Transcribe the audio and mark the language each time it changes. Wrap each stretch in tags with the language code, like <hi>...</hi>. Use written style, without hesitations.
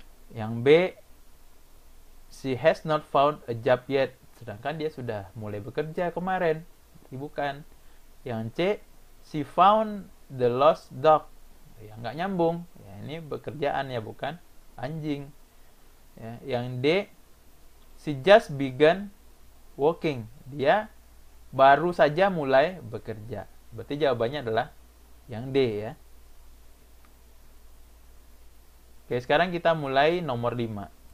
<id>Yang B,</id> <en>she has not found a job yet.</en> <id>Sedangkan dia sudah mulai bekerja kemarin. Bukan. Yang C,</id> <en>she found the lost dog.</en> <id>Ya, nggak nyambung. Ya, ini bekerjaan ya, bukan anjing. Ya, yang D,</id> <en>she just began working.</en> <id>Dia baru saja mulai bekerja. Berarti jawabannya adalah yang D ya. Oke, sekarang kita mulai nomor 5.</id>